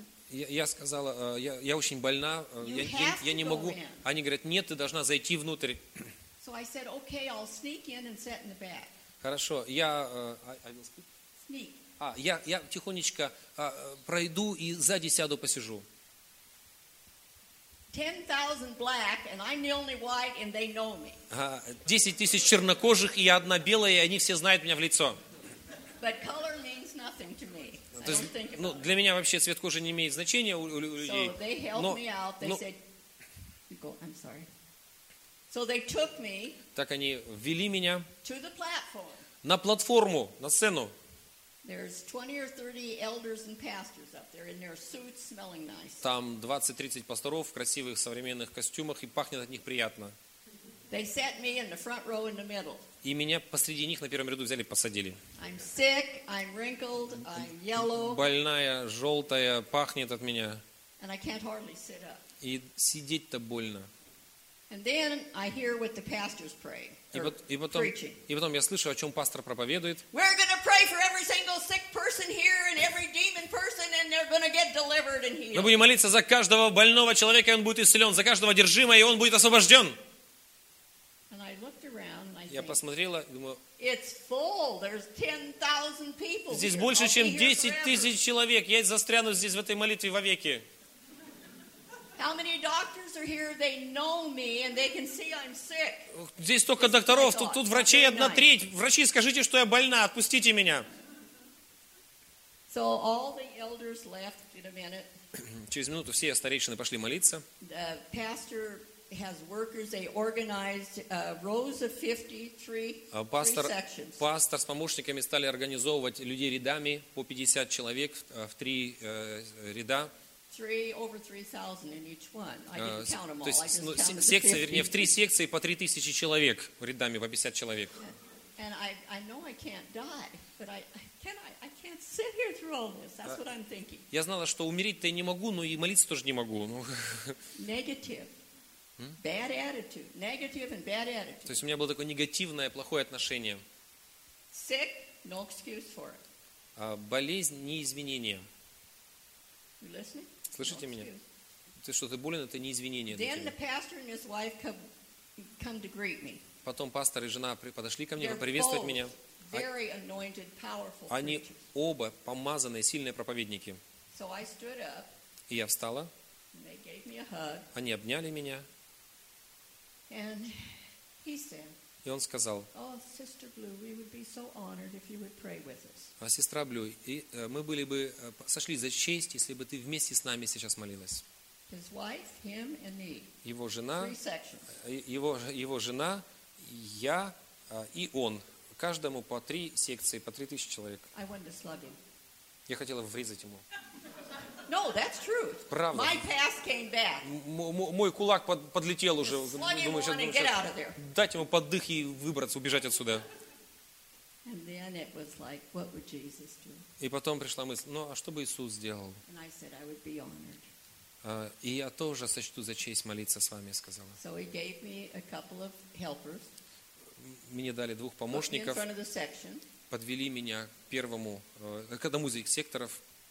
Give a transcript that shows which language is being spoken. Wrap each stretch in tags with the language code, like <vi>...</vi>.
<ru>Я сказала, я очень больна, я не могу. Они говорят, нет, ты должна зайти внутрь.</ru> <en>So I said, okay, I'll sneak in and sit in the back.</en> <ru>Хорошо, я тихонечко пройду и сзади сяду, посижу.</ru> <en>10,000 black, and I'm the only white, and they know me.</en> <ru>10,000 чернокожих, и я одна белая, и они все знают меня в лицо.</ru> <en>But color means nothing to me.</en> <ru>То есть, ну, для меня вообще цвет кожи не имеет значения у людей.</ru> <en>So they helped me out. They said, "Go." I'm sorry. So they took me.</en> <ru>Так они ввели меня.</ru> <en>To the platform.</en> <ru>На платформу, на сцену.</ru> <en>There's 20 or 30 elders and pastors up there in their suits, smelling nice.</en> <ru>Там 20-30 пасторов в красивых современных костюмах и пахнет от них приятно.</ru> <en>They set me in the front row in the middle.</en> <ru>И меня посреди них на первом ряду взяли, посадили.</ru> <en>I'm sick, I'm wrinkled, I'm yellow.</en> <ru>Больная, желтая, пахнет от меня.</ru> <en>And I can't hardly sit up.</en> <ru>И сидеть-то больно.</ru> <en>And then I hear what the pastors pray.</en> <ru>И потом я слышу, о чем пастор проповедует.</ru> <en>We're going to pray for every single sick person here and every demon person, and they're going to get delivered and healed.</en> <ru>Мы будем молиться за каждого больного человека, и он будет исцелен, за каждого одержимого, и он будет освобожден.</ru> <en>And I looked around, and I</en> <ru>я посмотрела, думаю,</ru> <en>it's full. There's 10,000 people here.</en> <ru>Здесь больше, чем 10,000 человек. Я застряну здесь в этой молитве вовеки.</ru> <en>How many doctors are here? They know me and they can see I'm sick.</en> <ru>Здесь столько докторов, тут врачей одна треть. Врачи, скажите, что я больна, отпустите меня.</ru> <en>So all the elders left in a minute.</en> <ru>Через минуту все старейшины пошли молиться.</ru> <en>The pastor has workers. They organized rows of 53 pastor, three sections.</en> <ru>Пастор с помощниками стали организовывать людей рядами по 50 человек в три ряда. Секция, вернее, в три секции по 3000 человек рядами по 50 человек.</ru> <en>And I know I can't die, but I can't sit here through all this. That's what I'm thinking.</en> <ru>Я знала, что умереть-то я не могу, но и молиться тоже не могу.</ru> <en>Negative. Bad attitude. Negative and bad attitude.</en> <ru>То есть у меня было такое негативное, плохое отношение.</ru> <en>Sick, no excuse for it.</en> <ru>Болезнь не извинение.</ru> <en>You listening?</en> <ru>Слышите меня? Ты что, ты болен? Это не извинение.</ru> <en>Then the pastor and his wife come to greet me.</en> <ru>Потом пастор и жена подошли ко мне, поприветствовать меня.</ru> <en>Very anointed, powerful</en> <ru>они оба помазанные, сильные проповедники.</ru> <en>So I stood up,</en> <ru>и я встала.</ru> <en>They gave me a hug,</en> <ru>они обняли меня.</ru> <en>And he said,</en> <ru>и он сказал, сестра Блю, мы были бы сошли за честь, если бы ты вместе с нами сейчас молилась.</ru> <en>His wife, him and me.</en> <ru>Его жена,</ru> <en>three sections.</en> <ru>Его жена, я и он. Каждому по три секции, по 3000 человек.</ru> <en>I want to slug him.</en> <ru>Я хотела врезать ему.</ru> <en>No, that's true.</en> <ru>Правда.</ru> <en>My past came back.</en> <ru>Мой кулак подлетел уже. Думаю, сейчас дать ему поддых и выбраться, убежать отсюда.</ru> <en>And then it was like, what would Jesus do?</en> <ru>И потом пришла мысль, ну а что бы Иисус сделал?</ru> <en>And I said, I would be honored.</en> <ru>И я тоже сочту за честь молиться с вами, сказала.</ru> <en>So he gave me a couple of helpers.</en> <ru>Мне дали двух помощников, подвели меня к первому, к одному из их секторов.</ru>